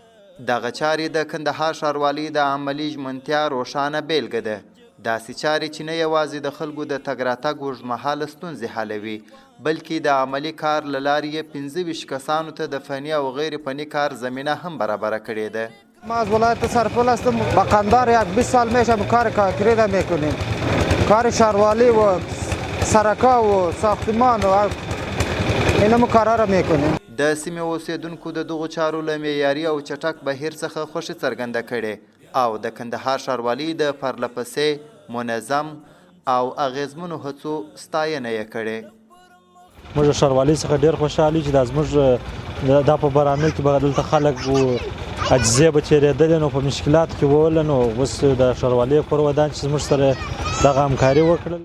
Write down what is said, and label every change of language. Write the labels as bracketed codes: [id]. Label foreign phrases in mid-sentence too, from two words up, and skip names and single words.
[ps] دغه چارې د کندهار ښاروالي د عملي ژمنتیا روښانه بیلګه ده. داسې چارې چې نه یوازې د خلکو د تګ راتګ اوږدمهاله ستونزې حلوي بلکې د عملي کار له لارې یې 25 کسانو ته د فني او غیر فني کار زمینه هم برابره کړې ده. [fa] ما از ولایت سرپل هستم. با قندار یک 20 سال میشه کار کانکریت میکنیم. کار شهرواری و سرکا و ساختمان و اینم کارا را میکنیم. [ps] د سیمې اوسیدونکو د دغو چارو له معیاري او چټک بهیر څخه خوښي څرګنده کړې او د کندهار ښاروالي د پرله پسې منظم او اغیزمنو هڅو ستاینه یې کړې. موږ ښاروالۍ څخه ډېر خوشحال یو چې دا زموږ دا په برامل کې به دلته خلک عجزې به تېرېدلې نو په مشکلاتو کې ووله نو اوس د ښاروالۍ کور ودان چې زموږ سره دغه همکاري وکړله.